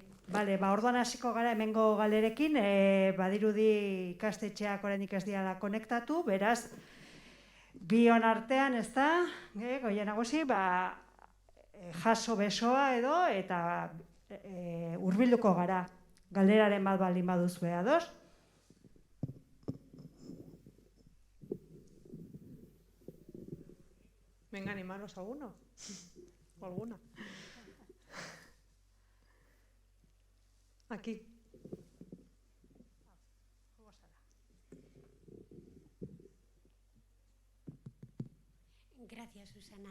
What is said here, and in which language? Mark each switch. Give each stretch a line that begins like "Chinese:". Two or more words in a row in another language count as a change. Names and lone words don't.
Basque: Bale, orduan hasiko gara hemengo galderekin, badirudi ikastetxeak oraindik ez dira konektatu, beraz, bion artean, ez da, Goia Nagusi, jaso besoa edo, eta hurbilduko gara, galderaren bat baldin baduzue, ados?
Spanish: Venga, animaros a uno o alguna. Aquí. Gracias, Susana.